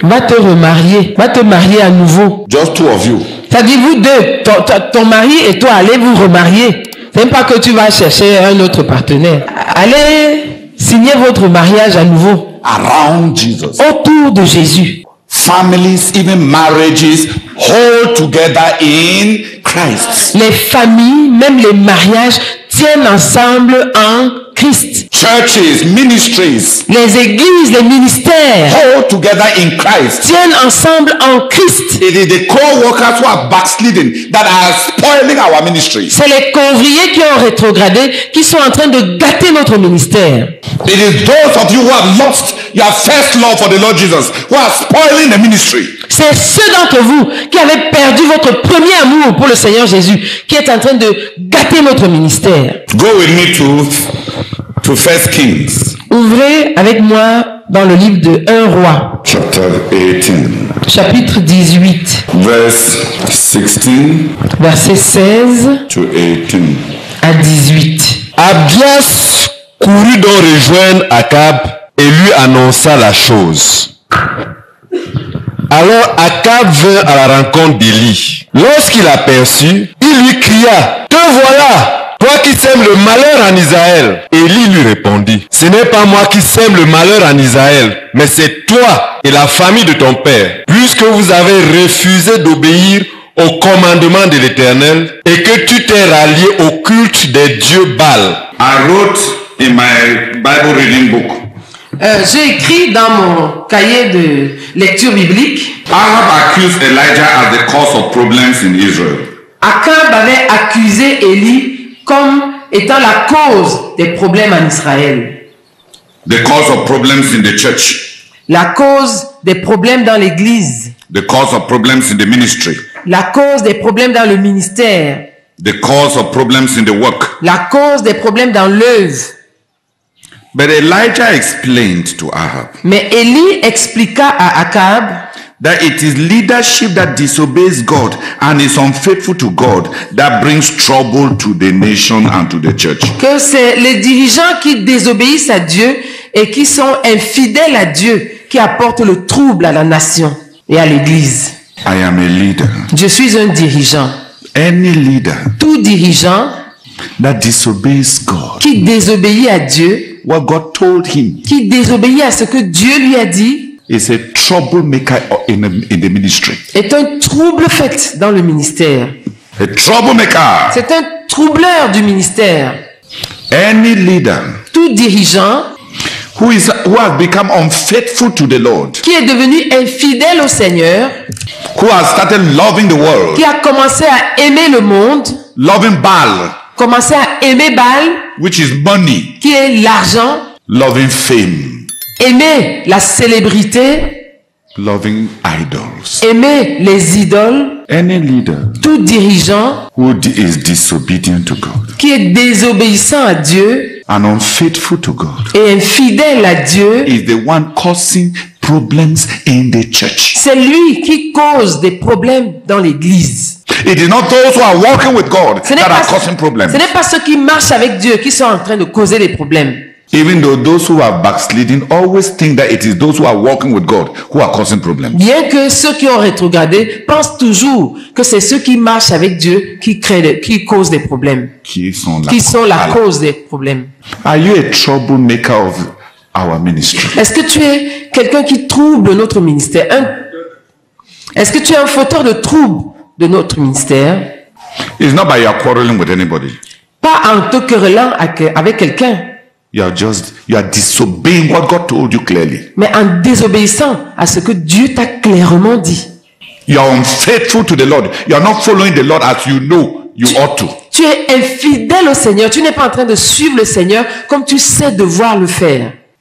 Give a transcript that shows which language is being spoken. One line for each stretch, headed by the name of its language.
French: Va te remarier, va te marier à nouveau.
English: Just two of you.
French: C'est-à-dire vous deux, ton mari et toi, allez vous remarier. Ce n'est pas que tu vas chercher un autre partenaire. Allez signer votre mariage à nouveau.
English: Around Jesus.
French: Autour de Jésus.
English: Families, even marriages, hold together in Christ.
French: Les familles, même les mariages, tiennent ensemble en Christ.
English: Churches, ministries,
French: Les églises, les ministères
English: hold together in Christ.
French: tiennent ensemble en Christ.
English: It is the co-workers who are backsliding that are spoiling our ministry.
French: C'est les convriers qui ont rétrogradé, qui sont en train de gâter notre ministère.
English: It is those of you who have lost your first love for the Lord Jesus who are spoiling the ministry.
French: C'est ceux d'entre vous qui avez perdu votre premier amour pour le Seigneur Jésus, qui est en train de gâter notre ministère.
English: Go with me to 1 Kings.
French: Ouvrez avec moi dans le livre de 1 Roi,
English: Chapter 18.
French: chapitre 18,
English: Verse 16
French: versets 16
English: to 18.
French: à 18. Abias courut donc rejoindre Akab et lui annonça la chose. Alors Akab vint à la rencontre d'Élie. Lorsqu'il l'aperçut, il lui cria, « Te voilà, toi qui sèmes le malheur en Israël. » Élie lui répondit, « Ce n'est pas moi qui sème le malheur en Israël, mais c'est toi et la famille de ton père, puisque vous avez refusé d'obéir au commandement de l'Éternel et que tu t'es rallié au culte des dieux Baal. »
English: I wrote in my Bible reading book,
French: J'ai écrit dans mon cahier de lecture biblique,
English: Ahab accused Elijah as the cause of problems in Israel.
French: Akab avait accusé Élie comme étant la cause des problèmes en Israël.
English: The cause of problems in the church.
French: La cause des problèmes dans l'église.
English: The cause of problems in the ministry.
French: La cause des problèmes dans le ministère.
English: The cause of problems in the work.
French: La cause des problèmes dans l'œuvre.
English: But Elijah explained to Ahab
French: Mais Élie expliqua à Akab
English: that it is leadership that disobeys God and is unfaithful to God that brings trouble to the nation and to the church.
French: que c'est les dirigeants qui désobéissent à Dieu et qui sont infidèles à Dieu qui apportent le trouble à la nation et à l'église.
English: I am a leader.
French: Je suis un dirigeant.
English: Any leader
French: tout dirigeant
English: that disobeys God,
French: qui désobéit à Dieu,
English: what God told him,
French: qui désobéit à ce que Dieu lui a dit,
English: is a troublemaker in the ministry.
French: est un trouble-fête dans le ministère.
English: A troublemaker.
French: C'est un troubleur du ministère.
English: Any leader
French: Tout dirigeant
English: who has become unfaithful to the Lord,
French: qui est devenu infidèle au Seigneur,
English: who has started loving the world,
French: qui a commencé à aimer le monde,
English: loving Baal,
French: commencé à aimer Baal,
English: which is money,
French: qui est l'argent,
English: loving fame,
French: aimer la célébrité,
English: loving idols.
French: aimer les idoles,
English: Any leader
French: tout dirigeant
English: who is disobedient to God
French: qui est désobéissant à Dieu
English: and unfaithful to God
French: et infidèle à Dieu,
English: is the one causing problems in the church.
French: c'est lui qui cause des problèmes dans l'église.
English: It is not those who are walking with God
French: Ce n'est
English: that are
French: pas,
English: causing problems.
French: ce n'est pas ceux qui marchent avec Dieu qui sont en train de causer des problèmes.
English: Even though those who are backsliding always think that it is those who are walking with God who are causing problems.
French: Bien que ceux qui ont rétrogradé pensent toujours que c'est ceux qui marchent avec Dieu qui causent des problèmes, qui sont la cause des problèmes.
English: Are you a troublemaker of our ministry?
French: Est-ce que tu es quelqu'un qui trouble notre ministère? Est-ce que tu es un fauteur de trouble de notre ministère?
English: It's not by your quarreling with anybody.
French: Pas en te querellant avec quelqu'un,
English: You are disobeying what God told you clearly.
French: mais en désobéissant à ce que Dieu t'a clairement dit.
English: You are unfaithful to the Lord. You are not following the Lord as you know you ought to.
French: Tu es infidèle au Seigneur. Tu n'es pas en train de suivre le Seigneur comme tu sais devoir le faire.